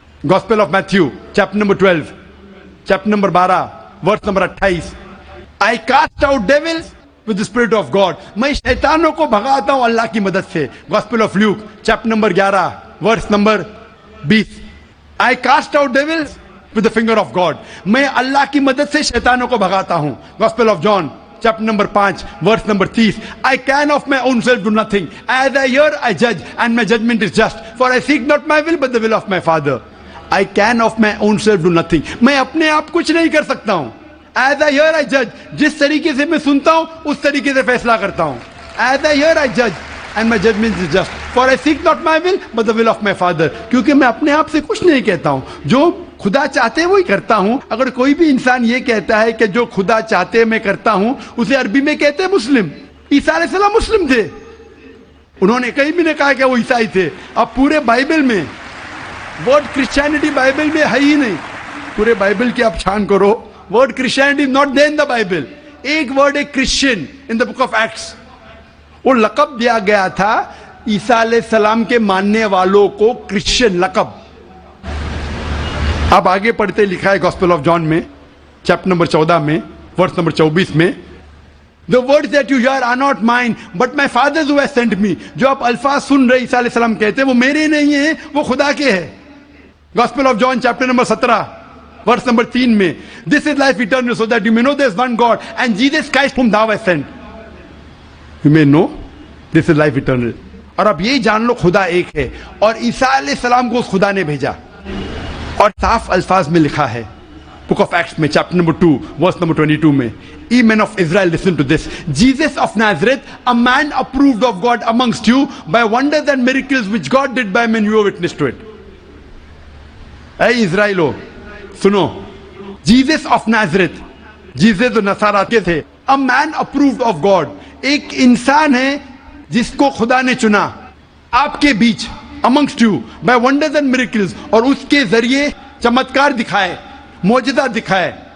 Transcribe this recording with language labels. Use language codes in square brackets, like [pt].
[en] gospel of Matthew chapter number 12 chapter number 12 verse number 28 I cast out devils with the spirit of God, [ur] میں شیطانوں کو بھگاتا ہوں اللہ کی مدد سے. [en] gospel of Luke chapter number 11 verse number 20 I cast out devils with the finger of God, [ur] میں اللہ کی مدد سے شیطانوں کو بھگاتا ہوں. [en] Gospel of John chapter number 5 verse number 30 I can of my own self do nothing, as I hear I judge and my judgment is just, for I seek not my will but the will of my Father. I can of my own self do nothing, [ur] میں اپنے آپ کچھ نہیں کر سکتا ہوں. [en] As I hear I judge, [ur] جس طریقے سے میں سنتا ہوں اس طریقے سے فیصلہ کرتا ہوں. [en] As I hear I judge and my judgment is just, for I seek not my will but the will of my Father. [ur] کیونکہ میں اپنے آپ سے کچھ نہیں کہتا ہوں, جو خدا چاہتے وہی کرتا ہوں. اگر کوئی بھی انسان یہ کہتا ہے کہ جو خدا چاہتے میں کرتا ہوں, اسے عربی میں کہتے ہیں مسلم. عیسیٰ علیہ السلام مسلم تھے, انہوں نے کہیں بھی نہیں کہا کہ وہ عیسائی تھے. اب پورے بائبل میں ورڈ کرسچینٹی بائبل میں ہے ہی نہیں. پورے بائبل کی آپ چھان کرو, [en] Word Christianity not there in the Bible. [ur] ایک ورڈ ہے [en] Christian in the book of Acts. [ur] وہ لقب دیا گیا تھا عیسیٰ علیہ السلام کے ماننے والوں کو, کرسچین لقب. آپ آگے پڑھتے لکھا ہے [en] Gospel of John میں chapter number 14 میں verse number 24 میں The words that you hear are not mine but my Father who has sent me. جو آپ الفاظ سن رہے عیسیٰ علیہ السلام کہتے ہیں وہ میرے نہیں ہیں, وہ خدا کے ہیں. Gospel of John chapter number 17 verse number 3 میں This is life eternal so that you may know there is one God and Jesus Christ whom thou hast sent. You may know this is life eternal. [ur] اور اب یہی جان لو خدا ایک ہے اور عیسیٰ علیہ السلام کو اس خدا نے بھیجا. اور صاف الفاظ میں لکھا ہے [en] Book of Acts میں chapter number 2 verse number 22 میں Ye men of Israel, listen to this. Jesus of Nazareth, a man approved of God amongst you by wonders and miracles which God did by men, you have witnessed to it. [ur] اے اسرائیلو سنو, Jesus of نازرت, Jesus جو نصارہ کے تھے, [en] a man approved of God, [ur] ایک انسان ہے جس کو خدا نے چنا آپ کے بیچ, [en] amongst you by wonders and miracles, [ur] اور اس کے ذریعے چمتکار دکھائے, معجزہ دکھائے.